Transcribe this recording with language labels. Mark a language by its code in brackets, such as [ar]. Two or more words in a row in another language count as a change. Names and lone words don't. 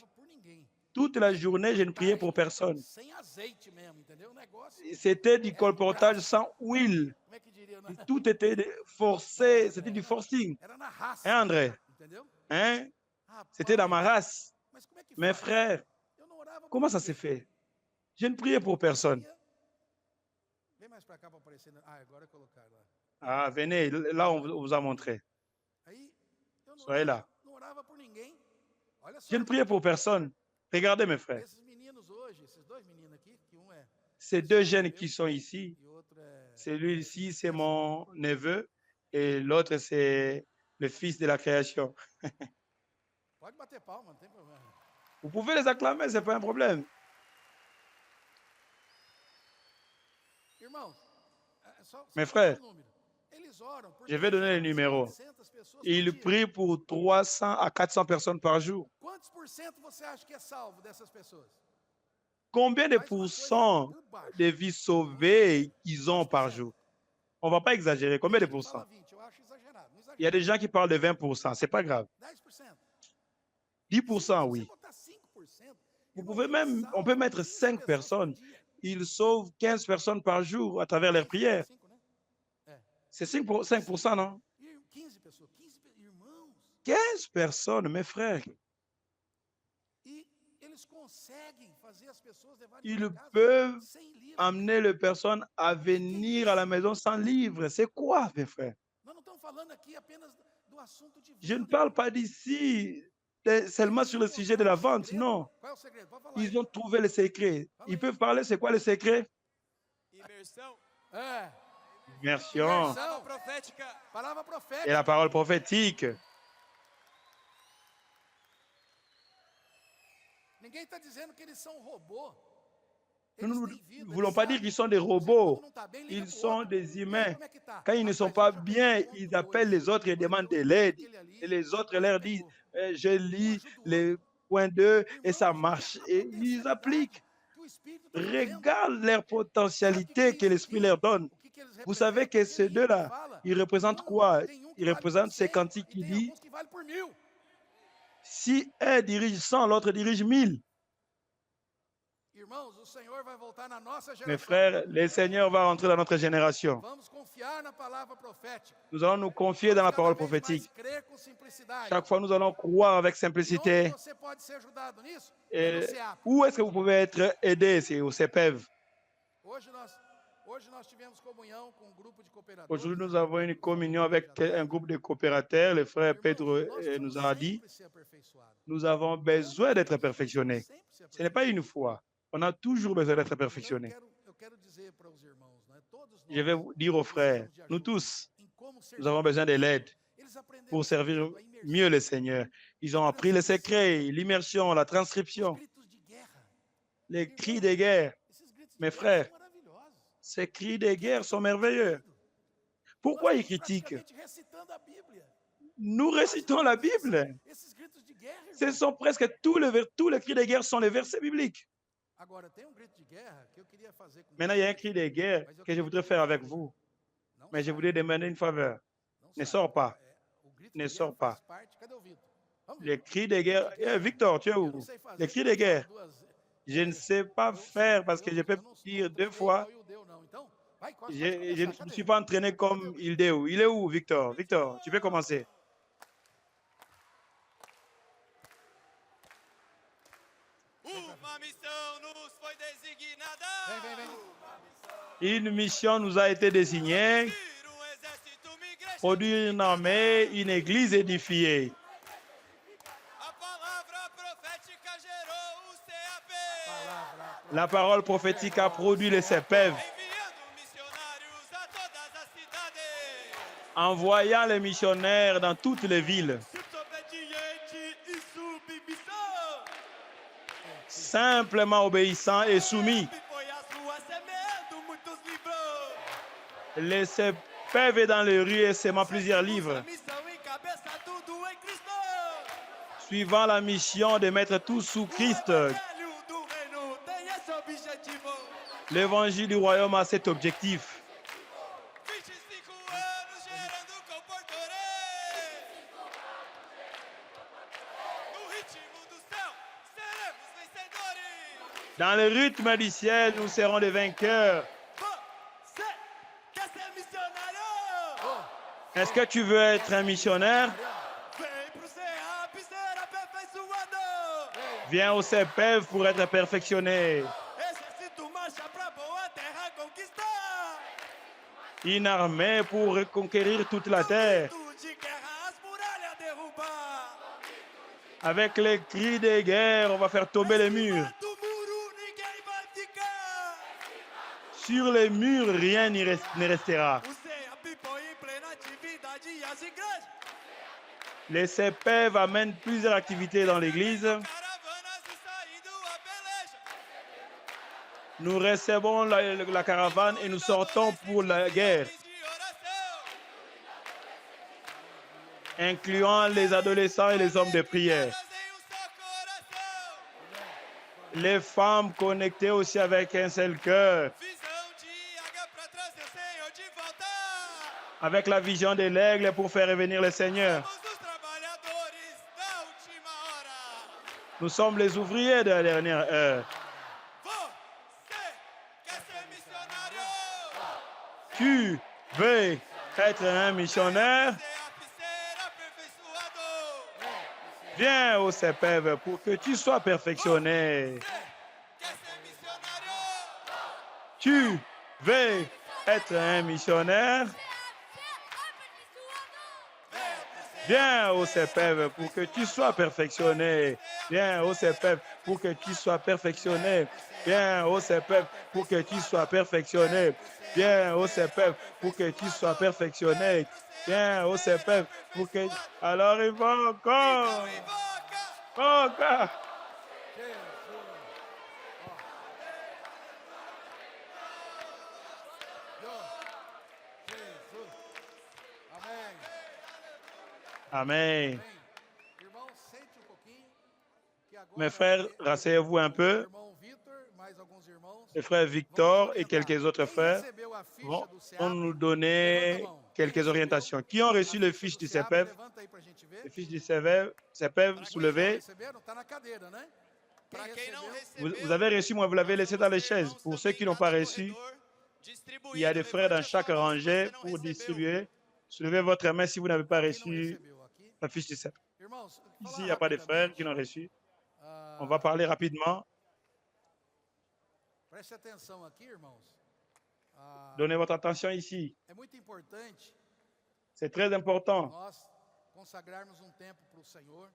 [fr] Toute la journée, je ne priais pour personne. C'était du colportage sans huile. Tout était forcé, c'était du forcing. Hein, André? Hein? C'était dans ma race. Mes frères, [pt] orava por [fr] Comment ça s'est [pt] ninguém. [fr] fait? Je ne priais pour personne. [pt] Vem mais para cá para aparecer. Ah, agora colocaram lá. [fr] Ah, venez, là, on vous a montré. [pt] Aí eu [fr] Soyez là. [pt] não orava por ninguém. Olha só, [fr] Je ne priais pour personne. Regardez, mes frères. [pt] esses meninos hoje, esses dois meninos aqui, que um é [fr] Ces deux jeunes qui sont ici, [pt] e o outro é [fr] celui-ci, c'est mon neveu et l'autre, c'est le fils de la création. [pt] pode bater palma, não tem problema. [fr] Vous pouvez les acclamer, ce n'est pas un problème. [pt] Irmãos, [fr] Mes frères, [pt] um número. Eles oram por [fr] je vais donner les 300, numéros. [pt] 400 pessoas por [fr] Il [pt] dia. [fr] prie pour 300 à 400 personnes par jour. [pt] Quantos por cento você acha que é salvo dessas pessoas? [fr] Combien de [pt] Faz uma coisa [fr] pourcents [pt] por baixo. [fr] de vies sauvées ils ont par 20%. jour? On ne va pas exagérer. Combien de [pt] Tem gente que fala [fr] pourcents? [pt] 20, eu acho exagerado. Não [fr] Il y a des [pt] exagera. [fr] gens qui parlent de 20%. Ce n'est pas grave. 10%. 10%, [pt] Se [fr] oui. [pt] você botar 5%, [fr] Vous [pt] irmão, [fr] pouvez [pt] eles [fr] même, on peut [pt] salvam [fr] mettre 15 5 [pt] pessoas por [fr] personnes. [pt] dia. [fr] Ils sauvent 15 personnes par jour à travers leurs prières. [pt] 5, né? [fr] C'est 5%, non? [pt] 15 pessoas, 15 irmãos. [fr] 15 personnes, mes frères. [pt] E eles conseguem fazer as pessoas levarem [fr] Ils [pt] para casa [fr] peuvent [pt] sem livro. [fr] amener les personnes à venir à la maison sans livre. C'est quoi, mes frères? [pt] Nós não estamos falando aqui apenas do assunto de [fr] Je ne [pt] venda. [fr] parle pas d'ici seulement sur le sujet de la vente, non. [pt] Qual é o segredo? Pode falar. [fr] Ils ont trouvé le secret. Ils peuvent parler, c'est quoi le secret? [pt] Imersão. É, [fr] Immersion [pt] Palavra profética. palavra [fr] et [pt] profética. [fr] la parole prophétique. [pt] Ninguém está dizendo que eles são robô. [fr] Nous [pt] Eles têm [fr] ne [pt] vida, [fr] voulons [pt] eles [fr] pas dire [pt] sabem. [fr] qu'ils sont des [pt] Quando [fr] robots. [pt] não tá bem, liga [fr] Ils [pt] pro [fr] sont [pt] outro. [fr] des [pt] E aí, [fr] humains. [pt] como é que tá? [fr] Quand ils ne sont [pt] Rapaz, [fr] pas [pt] já [fr] bien, [pt] pegou [fr] ils [pt] ponto [fr] appellent [pt] dois. [fr] les autres et demandent de [pt] Ajudou [fr] l'aide. [pt] aquele ali, [fr] Et les autres [pt] agora [fr] leur [pt] pegou. [fr] disent, je lis [pt] ajuda o [fr] les [pt] outro. [fr] points 2 et ça [pt] Irmãos, [fr] marche. [pt] olha a [fr] Et ils [pt] potencialidade [fr] appliquent. [pt] que o Espírito está fazendo. [fr] Regarde leur [pt] Sabe o que [fr] potentialité [pt] é [fr] que [pt] isso [fr] l'Esprit [pt] aqui? [fr] leur donne. [pt] O que eles [fr] Vous savez [pt] representam? [fr] que ces [pt] Aquele hino que [fr] deux-là, [pt] fala, [fr] ils représentent quoi? [pt] tem um que [fr] Ils [pt] vale por [fr] représentent ces [pt] 100, [fr] cantiques [pt] e [fr] qui [pt] tem [fr] disent, [pt] alguns que valem por 1000. [fr] si un dirige 100, l'autre dirige 1000. [pt] Irmãos, o Senhor vai voltar na nossa [fr] Mes [pt] geração. [fr] frères, le Seigneur va rentrer dans notre génération. [pt] Vamos confiar na palavra profética. [fr] Nous allons nous confier dans la [pt] Vamos [fr] parole [pt] cada vez mais [fr] prophétique. [pt] crer com simplicidade. [fr] Chaque fois, nous allons croire avec [pt] E onde [fr] simplicité. [pt] você pode ser ajudado nisso? É no [fr] Et [pt] CEAP. [fr] où est-ce que vous pouvez être aidé? C'est au CEPEV. [pt] Hoje nós tivemos comunhão com um grupo de cooperadores. [fr] Aujourd'hui, nous avons une communion avec un groupe de coopérateurs. Le frère Pedro [pt] Irmãos, nós [fr] nous [pt] precisamos [fr] a dit, [pt] sempre ser aperfeiçoados. [fr] nous avons besoin d'être perfectionnés. [pt] Sempre ser [fr] Ce n'est pas [pt] aperfeiçoados. [fr] une fois. On a toujours besoin d'être [pt] Então, [fr] perfectionnés. [pt] eu quero dizer para os irmãos, né, todos nós [fr] Je vais vous dire aux frères, [pt] precisamos de [fr] nous [pt] ajuda [fr] tous, [pt] em como servir. [fr] nous avons besoin de l'aide [pt] Eles aprenderam [fr] pour [pt] o segredo, [fr] servir [pt] a imersão, [fr] mieux le Seigneur. Ils ont appris les secrets, l'immersion, la [pt] os [fr] transcription, [pt] gritos de guerra. [fr] les cris de guerre. [pt] Esses gritos de [fr] Mes [pt] guerra [fr] frères, [pt] são maravilhosos. [fr] Ces cris de guerre sont merveilleux. Pourquoi ils critiquent? [pt] Praticamente recitando a Bíblia. [fr] Nous récitons la Bible. [pt] Esses gritos de guerra, [fr] Ce [pt] irmão. [fr] sont presque tous les cris de guerre sont les versets bibliques. [pt] Agora, tem grito de guerra que eu queria fazer com [fr] Maintenant, il y a un cri de guerre que je voudrais faire avec vous. [pt] Não [fr] Mais je [pt] sai, [fr] voudrais demander une faveur. [pt] não [fr] Ne [pt] sai. [fr] sors pas. [pt] O grito [fr] Ne [pt] de [fr] sors [pt] guerra [fr] pas. [pt] faz parte. Cadê o Vitor? Vamos, [fr] Les [pt] Vitor. [fr] cris de guerre. Victor, tu es [pt] Eu [fr] où? [pt] não sei fazer, [fr] Les cris de guerre. [pt] duas- [fr] Je ne sais pas faire parce que je peux dire deux fois. [pt] Eu deu, não. Então, vai, pode [fr] Je [pt] começar. [fr] ne [pt] Cadê? [fr] me suis pas entraîné comme Ildeo. Il est où, Victor? Victor, tu peux commencer. [pt] Uma missão nos foi designada. Vem. [fr] Une mission nous a été désignée, [pt] Construir exército, uma igreja. [fr] produire une armée, une église édifiée. [pt] A palavra profética gerou o CAP. Palavra. [fr] La parole prophétique a produit les CEPEV, [pt] Enviando missionários a todas as cidades. [fr] envoyant les missionnaires dans toutes les villes, [pt] Desobediente e submissão. [fr] simplement obéissants et soumis. [pt] E foi as ruas semeando muitos livros. [fr] Les CEPEV est dans les rues et sèment plusieurs livres, [pt] A missão encabeça tudo em Cristo. [fr] suivant la mission de mettre tout sous Christ. [pt] O evangelho do reino tem esse objetivo. [fr] L'évangile du royaume a cet objectif. [pt] 25 anos gerando comportorê. No ritmo do céu, seremos vencedores. [fr] Dans le rythme du ciel, nous serons des vainqueurs. [pt] Você quer ser missionário? [fr] Est-ce que tu veux être un missionnaire? [pt] Vem pro CEAP ser aperfeiçoado. [fr] Viens au CPEV pour être perfectionné. [pt] Exército marcha pra boa terra conquistar. [fr] Une armée pour reconquérir toute la terre. [pt] De guerra, as muralhas derrubar. [fr] Avec les cris de guerre, on va faire tomber les murs. [pt] Do muro ninguém vai ficar. [fr] Sur les murs, rien ne restera. [pt] O CEA People em plena atividade e as igrejas. [fr] Les CPEV amènent plusieurs activités dans l'église. [pt] Caravanas e saindo a peleja. [fr] Nous recevons la caravane et nous sortons pour la guerre, [pt] De oração. [fr] incluant les adolescents et les hommes de prière. [pt] Em só coração. [fr] Les femmes connectées aussi avec un seul cœur, [pt] Visão de águia pra trazer o Senhor de volta. [fr] avec la vision de l'aigle pour faire revenir le Seigneur. [pt] Somos os trabalhadores da última hora. [fr] Nous sommes les ouvriers de la dernière heure. [pt] Você quer ser missionário? [fr] Tu veux être un missionnaire? [pt] Ser aperfeiçoado. [fr] Viens au CPEV pour que tu sois perfectionné. [pt] Quer ser missionário? [fr] Tu veux être un missionnaire? Viens au CPEV pour que tu sois perfectionné. Viens au CPEV pour que tu sois perfectionné. Viens au CPEV pour que tu sois perfectionné. Viens au CPEV pour que tu sois perfectionné. Viens au CPEV pour que... Alors il va encore. [pt] Invoca. [fr] Encore. [pt] Jesus. Amém. [fr] Amen. [pt] Amém. Irmão, sente pouquinho. Que agora [fr] Mes frères, rasseyez-vous un peu. [pt] irmão Vitor, mais alguns irmãos. [fr] Le frère Victor et quelques autres [pt] Quem [fr] frères [pt] recebeu a ficha [fr] vont [pt] do SEAP? [fr] nous donner quelques orientations. Qui ont reçu le fiche du CPEV? [pt] Levanta aí pra gente ver. [fr] Le fiche du CPEV soulevé. [pt] Receberam? Tá na cadeira, né? Quem Pra quem não recebeu? [fr] Vous avez reçu, moi, vous l'avez laissé dans les chaises. Pour ceux qui n'ont pas reçu, il y a des frères dans chaque rangée pour distribuer. Soulevez votre main si vous n'avez pas [pt] Quem não [fr] reçu [pt] recebeu aqui? [fr] la fiche du CPEV. [pt] Irmãos, [fr] Ici, [pt] falar [fr] il n'y a pas de frères qui [pt] rapidamente, [fr] l'ont reçu. ah, On va parler rapidement. [pt] Preste atenção aqui, irmãos. Ah, [fr] Donnez votre attention ici. [pt] é muito importante [fr] C'est très important [pt] nós consagrarmos um tempo para o Senhor.